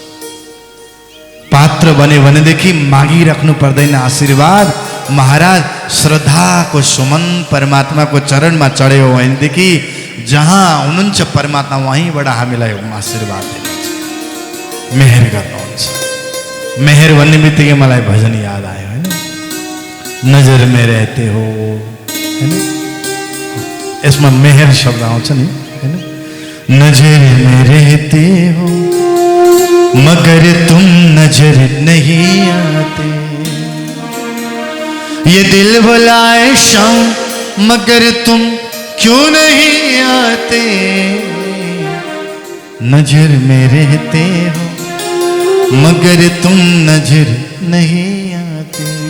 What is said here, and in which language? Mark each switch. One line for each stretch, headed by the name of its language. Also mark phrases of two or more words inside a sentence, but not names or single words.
Nepali: पात्र बने भनेदेखि मागिराख्नु पर्दैन आशीर्वाद। महाराज श्रद्धाको सुमन परमात्माको चरणमा चढ्यो भनेदेखि जहाँ हुनुहुन्छ परमात्मा वहीँबाट हामीलाई आशीर्वाद दिनुहुन्छ, मेहर गर्नुहुन्छ। मेहर भन्ने बित्तिकै मलाई भजन याद आयो होइन,
Hindi: नजर में रहते हो
Nepali: होइन, यसमा मेहर शब्द आउँछ नि होइन।
Hindi: नजर में रहते हो मगर तुम नजर नहीं आते, ये दिल बुलाए शाम मगर तुम क्यों नहीं आते, नजर में रहते हो मगर तुम नजर नहीं आते।